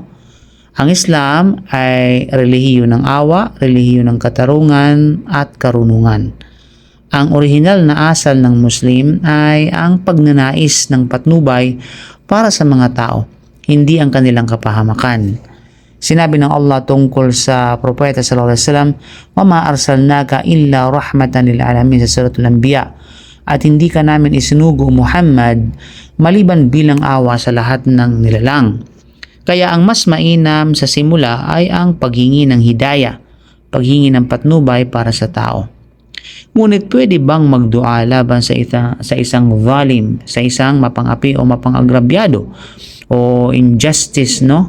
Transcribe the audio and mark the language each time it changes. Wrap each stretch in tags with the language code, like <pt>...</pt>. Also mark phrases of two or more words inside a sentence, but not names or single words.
<tl>Ang Islam ay relihiyo ng awa, relihiyo ng katarungan at karunungan. Ang orihinal na asal ng Muslim ay ang pagnanais ng patnubay para sa mga tao, hindi ang kanilang kapahamakan. Sinabi ng Allah tungkol sa propeta</tl> <ar>صلى الله عليه وسلم, "وما أرسلناك إلا رحمة للعالمين"</ar> <tl>sa suratul Anbiya. At hindi ka namin isinugo, Muhammad, maliban bilang awa sa lahat ng nilalang. Kaya ang mas mainam sa simula ay ang paghingi ng hidayah, paghingi ng patnubay para sa tao. Ngunit pwede bang magdua laban sa isang zalim, sa isang mapang-api o mapang-agrabyado o injustice, no?</tl>